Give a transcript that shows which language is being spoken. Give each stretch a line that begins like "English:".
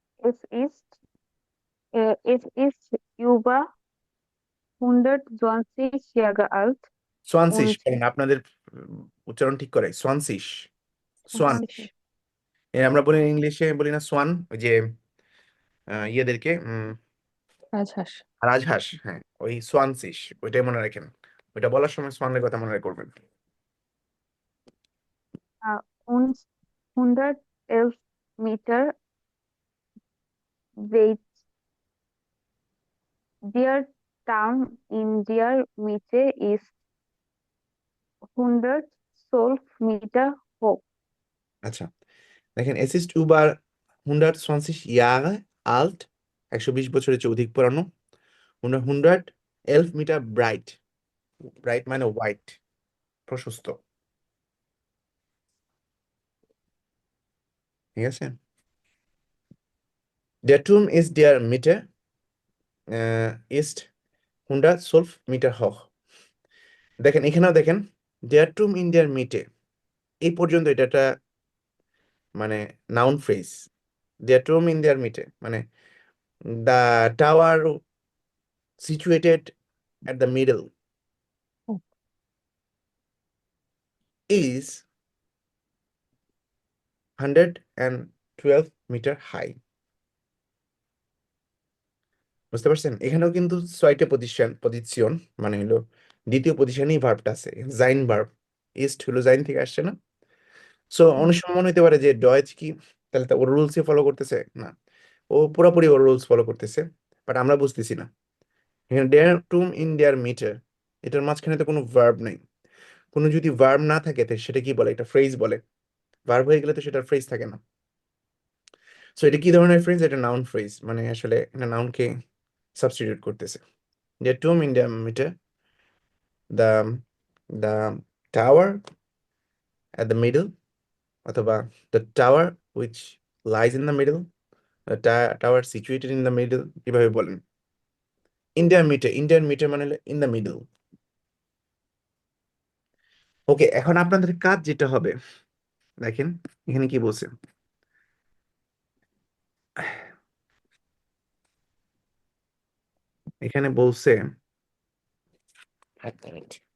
German: Es ist, es ist über 120 Jahre alt সোয়ানসিশ und
Bangla: বলেন, আপনাদের উচ্চারণ ঠিক করে, সোয়ানসিশ, সোয়ান। আচ্ছা আমরা বলি ইংলিশে বলি না সোয়ান, ওই যে ইয়েদেরকে রাজহাঁস রাজহাঁস, হ্যাঁ ওই সোয়ানসিশ, ওইটাই মনে রাখেন, ওইটা বলার সময় সোয়ানের কথা মনে করবেন।
German: und 111 Meter weit. Their town in their Mitte ist 112 Meter hoch.
Bangla: আচ্ছা, দেখেন এস ইস্ট উবার 120 ইয়ারে আল্ট, 120 বছরের চেয়ে অধিক পুরানো। 111 মিটার ব্রাইট, ব্রাইট মানে হোয়াইট, প্রশস্ত, ঠিক আছে।
German: Der Turm ist der Mitte, ist 112 মিটার hoch।
Bangla: দেখেন এখানেও দেখেন,
German: der Turm in der Mitte,
Bangla: এই পর্যন্ত এটা একটা মানে noun phrase.
German: der Turm in der Mitte
English: মানে the tower situated at the middle
Bangla: O,
English: is 112 metre high.
Bangla: বুঝতে পারছেন, এখানেও কিন্তু 6টা পজিশন, মানে হলো দ্বিতীয় পজিশনেই ভার্বটা আছে, জাইন ভার্ব, ইস্ট হলো জাইন থেকে আসছে না। সো অনেক সময় মনে হতে পারে যে ডয়েচ কি, তাহলে তো ওর রুলসই ফলো করতেছে না, ও পুরোপুরি ওর রুলস ফলো করতেছে, বাট আমরা বুঝতেছি না। এখানে ডেয়ার টুম ইন ডেয়ার মিটার, এটার মাঝখানে তো কোনো ভার্ব নাই, কোনো যদি ভার্ব না থাকে তো সেটা কি বলে, এটা ফ্রেজ বলে, ভার্ব হয়ে গেলে তো সেটা ফ্রেজ থাকে না। সো এটা কি ধরনের ফ্রেজ, এটা নাউন ফ্রেজ, মানে আসলে এটা নাউনকে সাবস্টিটিউট করতেছে। ডেয়ার টুম in dare metre, the the tower
English: at the middle,
Bangla: অথবা
English: the tower which lies in the middle, the tower situated in the middle,
Bangla: এভাবে বলেন। ইন্ডিয়ান মিটার, ইন্ডিয়ান মিটার মানে হলো ইন দ্য মিডল। ওকে, এখন আপনাদের কাজ যেটা হবে, দেখেন এখানে কি বলছে, এখানে বলছে, এক মিনিট,